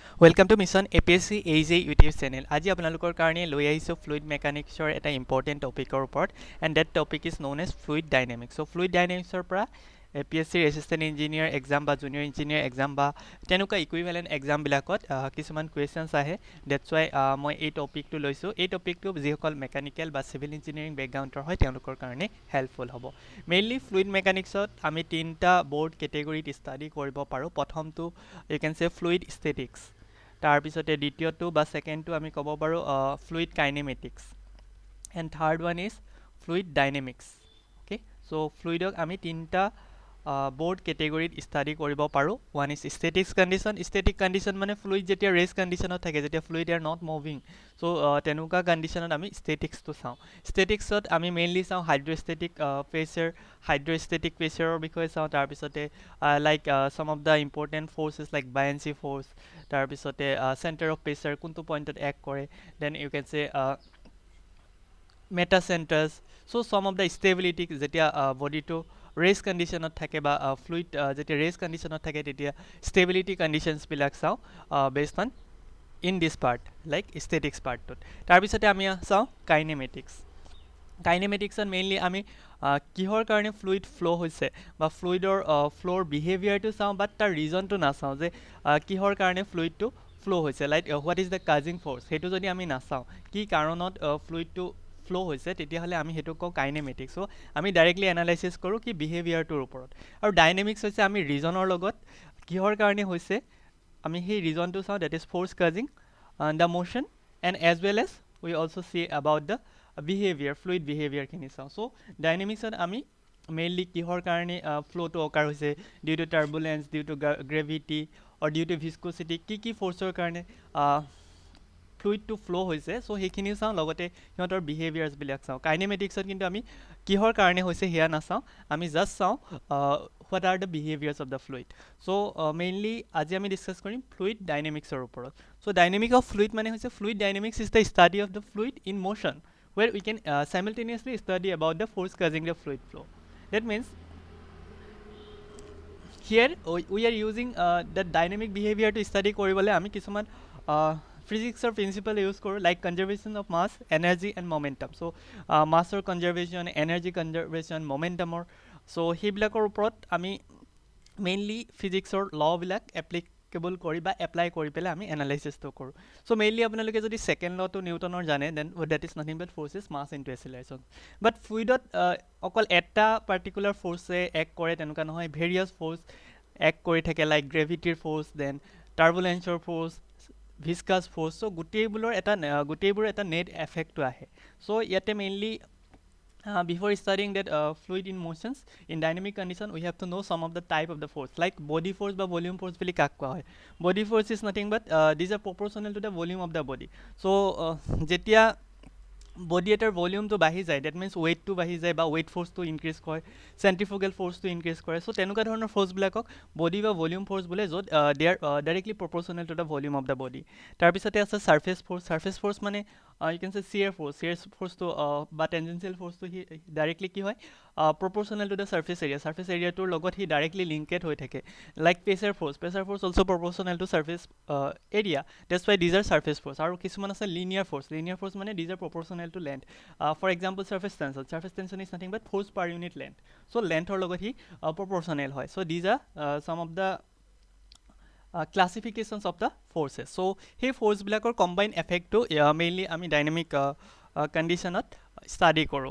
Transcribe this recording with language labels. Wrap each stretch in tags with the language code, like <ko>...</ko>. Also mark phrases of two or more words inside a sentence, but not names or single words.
<en>Welcome to Mission APSC AJ YouTube channel.</en> <as>আজি আপোনালোকৰ কাৰণে লৈ আহিছো</as> <en>fluid mechanics</en> <as>ৰ এটা important topic ৰ ওপৰত</as> <en>and that topic is known as fluid dynamics.</en> <as>So</as> <en>fluid dynamics</en> <as>ৰ পৰা APSC</as> <en>assistant engineer exam</en> <as>বা</as> <en>junior engineer exam</en> <as>বা তেনুকা</as> <en>equivalent exam</en> <as>বিলাকত কিছুমান questions আহে.</as> <en>That's why</en> <as>মই এই topic টো লৈছো. এই topic টো যিসকল mechanical বা</as> <en>civil engineering background</en> <as>ৰ হয় তেওঁলোকৰ কাৰণে helpful হ'ব.</as> <en>Mainly fluid mechanics</en> <as>ত আমি তিনটা</as> <en>board category study</en> <as>কৰিব পাৰো.</as> <en>প্ৰথমটো you can say fluid statics.</en> <as>তাৰপিছতে দ্বিতীয়টো বা সেকেন্ডটো আমি ক'ব পাৰো</as> <en>fluid kinematics and third one is fluid dynamics. Okay, so</en> <as>fluidক আমি তিনটা</as> <en>board category study</en> <as>কৰিব পাৰো.</as> <en>One is static condition. Static condition মানে fluid যেতিয়া rest condition থাকে, যেতিয়া fluid are not moving, so তেনুকা conditionত আমি statics to চাও.</en> <as>Statics ত আমি mainly চাও</as> <en>hydrostatic pressure, hydrostatic pressure</en> <as>ৰ বিষয়ে চাও.</as> <en>তাৰপিছতে like some of the important forces like buoyancy force, তাৰপিছতে center of pressure</en> <as>কোনটো পইণ্টত</as> <en>act কৰে, then you can say meta centers. So some of the stability যেতিয়া body to rest condition</en> <as>থাকে বা</as> <en>fluid যেতিয়া rest condition</en> <as>থাকে তেতিয়া</as> <en>stability conditions</en> <as>বিলাক চাও</as> <en>based on in this part like statics part tot তাৰপিছতে আমি চাও kinematics.</en> <as>Kinematics and mainly আমি কিহৰ কাৰণে</as> <en>fluid flow</en> <as>হৈছে বা fluidৰ</as> <en>flow behavior</en> <as>to চাও but তাৰ reason to না চাও যে কিহৰ কাৰণে fluid to flow হৈছে,</as> <en>like what is the causing force</en> <as>হেতু যদি আমি না চাও কি কাৰণত fluid to flow হৈছে তেতিয়া হলে আমি হেতু কও kinematics.</as> <en>so আমি directly analysis কৰো</en> <as>কি behavior টোৰ ওপৰত, আৰু</as> <en>dynamics হৈছে আমি reasonৰ লগত কিহৰ কাৰণে হৈছে আমি সেই reason to চাও, that is force causing the motion, and as well as we also see about the behavior, fluid behavior</en> <as>খিনি চাও.</as> <en>so dynamics ত আমি mainly</en> <as>কিহৰ কাৰণে</as> <en>flow to occur হৈছে, due to turbulence, due to gravity or due to viscosity,</en> <as>কি forceৰ কাৰণে fluid to flow হৈছে, so হেখিনি চাও লগতে হিহঁতৰ behaviors বিলাক চাও. kinematics ত কিন্তু আমি কিহৰ কাৰণে হৈছে হেয়া না চাও, আমি just চাও</as> <en>what are the behaviors of the fluid.</en> <as>so mainly আজি আমি discuss কৰিম fluid dynamics ৰ ওপৰত.</as> <en>so dynamic of fluid</en> <as>মানে হৈছে</as> <en>fluid dynamics is the study of the fluid in motion where we can simultaneously study about the force causing the fluid flow. That means here we are using the dynamic behavior to study</en> <as>কৰিবলৈ আমি কিছুমান</as> <en>physics or principle use koru, like conservation of mass, energy and momentum.</en> <as>so mass or conservation,</as> <en>energy conservation,</en> <as>momentum or so হেবিলাকৰ ওপৰত আমি mainly physics or law bilak applicable কৰি বা apply কৰি পেলে আমি analysis to koru.</as> <en>so mainly</en> <as>আপোনালোকে যদি</as> <en>second law to newton</en> <as>ৰ জানে,</as> <en>then that is nothing but forces mass into acceleration. but fluid</en> <as>অকল এটা</as> <en>particular force act</en> <as>কৰে তেনেকুৱা নহয়,</as> <en>various force act</en> <as>কৰি থাকে</as> <en>like gravity force, then turbulence force, viscous force.</en> <as>so গোটেইবোৰৰ এটা</as> <en>net effect</en> <as>টো আহে.</as> <en>so yate mainly before studying that fluid in motions in dynamic condition, we have to know some of the type of the force, like body force বা volume force</en> <as>বুলি কাক কোৱা হয়.</as> <en>body force is nothing but these are proportional to the volume of the body.</en> <as>so যেতিয়া body এটাৰ volume to বাঢ়ি যায়,</as> <en>that means weight to</en> <as>বাঢ়ি যায়</as> <en>বা weight force to increase কৰে, centrifugal force to increase কৰে. so</en> <as>তেনেকুৱা ধৰণৰ</as> <en>force বিলাকক body বা volume force</en> <as>বোলে, য'ত</as> <en>they are directly proportional to the volume of the body.</en> <as>তাৰপিছতে আছে surface force.</as> <en>surface force মানে you can say shear force to বা tangential force to directly</en> <as>কি হয়</as> <en>proportional to the surface area</en> <as>টোৰ লগত হি</as> <en>directly linked</en> <as>হৈ থাকে,</as> <en>like pressure force also proportional to surface area. that's why these are surface force.</en> <as>আৰু কিছুমান আছে</as> <en>linear force মানে these are proportional to length. for example surface tension is nothing but force per unit length. so length</en> <as>ৰ লগত হি</as> <en>proportional hoy. so these are some of the classifications of the forces.</en> <as>so hey force bilakor</as> <en>combine effect</en> <as>to mainly ami</as> <en>dynamic condition</en> <as>at study koru.</as>